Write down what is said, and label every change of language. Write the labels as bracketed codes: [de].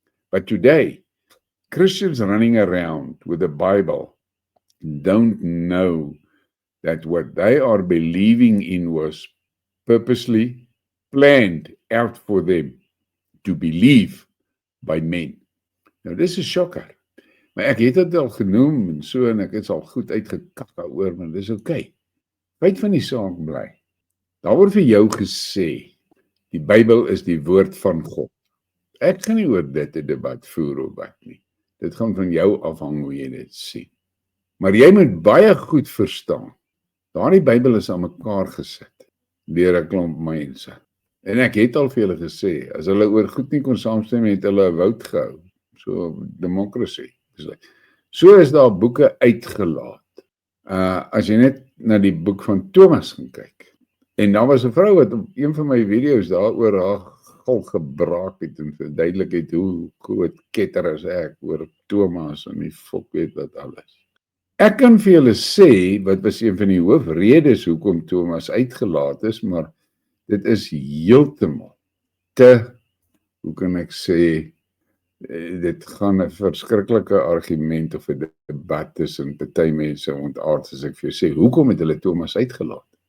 [en] But today, Christians running around with the Bible don't know that what they are believing in was purposely planned out for them to believe by men. [af] Nou, dis 'n shocker. Maar ek het dit al genoem en so, en ek het al goed uitgekak daaroor, maar dis okay. Feit van die saak bly. Daar word vir jou gesê, die Bybel is die woord van God. Ek gaan nie oor dit 'n debat voer of wat nie. Dit gaan van jou afhang hoe jy dit sien. Maar jy moet baie goed verstaan, daardie Bybel is aan mekaar gesit deur 'n klomp mense. En ek het al vir julle gesê, as hulle oor goed nie kon saamstem, het hulle 'n vote gehou. So demokrasie. So is daar boeke uitgelaat. As jy net na die boek van Thomas gaan kyk. En daar was 'n vrou wat op een van my video's daaroor haar gil gebraak het en verduidelik het hoe groot ketter is ek oor Thomas en die fok weet wat alles. Ek kan vir julle sê wat was een van die hoofredes hoekom Thomas uitgelaat is, maar dit is heeltemal te, hoe kan ek sê, dit gaan 'n verskriklike argument of 'n debat tussen party mense ontaard as ek vir jou sê, hoekom het hulle Thomas uitgelaat?